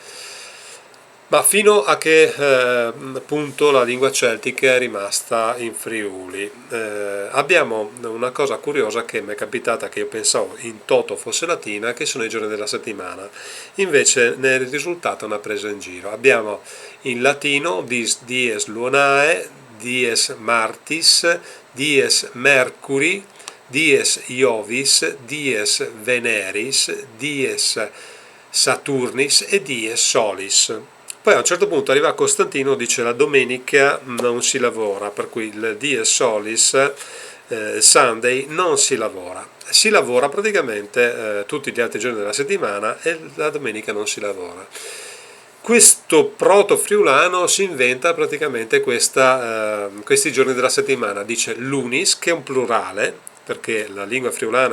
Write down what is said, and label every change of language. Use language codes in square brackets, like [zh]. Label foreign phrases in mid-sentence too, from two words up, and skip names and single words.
[it] Ma fino a che punto la lingua celtica è rimasta in Friuli? Abbiamo una cosa curiosa che mi è capitata, che io pensavo in toto fosse latina, che sono i giorni della settimana. Invece ne è risultata una presa in giro. Abbiamo in latino [la] dies lunae, dies martis, dies mercuri, dies iovis, dies veneris, dies saturnis [it] e [la] dies solis. [it] Poi a un certo punto arriva Costantino, dice la domenica non si lavora, per cui il [la] dies solis, [it] Sunday, non si lavora. Si lavora praticamente tutti gli altri giorni della settimana e la domenica non si lavora. Questo proto-friulano si inventa praticamente questi giorni della settimana, dice lunis, che è un plurale, perché la lingua friulana